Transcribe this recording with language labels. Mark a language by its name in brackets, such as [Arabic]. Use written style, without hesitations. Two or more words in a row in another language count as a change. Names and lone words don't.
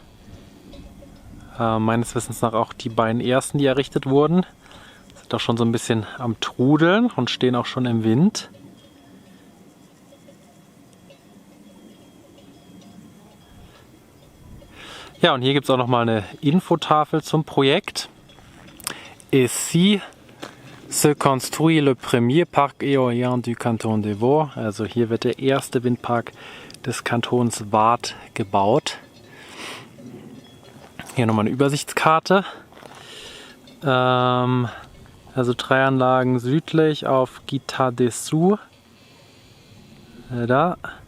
[German] Meines Wissens nach auch die beiden ersten, die errichtet wurden. Sind auch schon so ein bisschen am Trudeln und stehen auch schon im Wind. Ja, und hier gibt es auch nochmal eine Infotafel zum Projekt. [French] Ici se construit le premier parc éolien du Canton de Vaud. [German] Also hier wird der erste Windpark des Kantons Waadt gebaut. Hier nochmal eine Übersichtskarte. Also 3 Anlagen südlich auf Guittat-Dessous. Da.